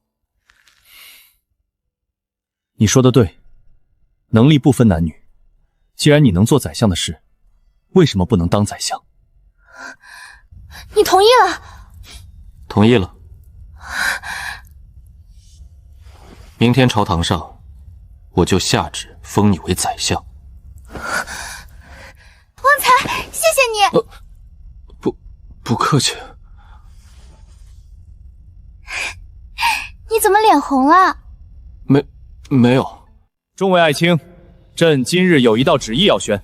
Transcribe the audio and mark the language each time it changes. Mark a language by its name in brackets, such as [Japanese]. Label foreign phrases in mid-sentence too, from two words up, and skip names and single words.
[Chinese] 你說的對，能力不分男女。既然你能做宰相的事，為什麼不能當宰相？你同意了？同意了。明天朝堂上，我就下旨封你為宰相。旺財，謝謝你。不客氣。你怎麼臉紅了？沒有。眾位愛卿，朕今日有一道旨意要宣。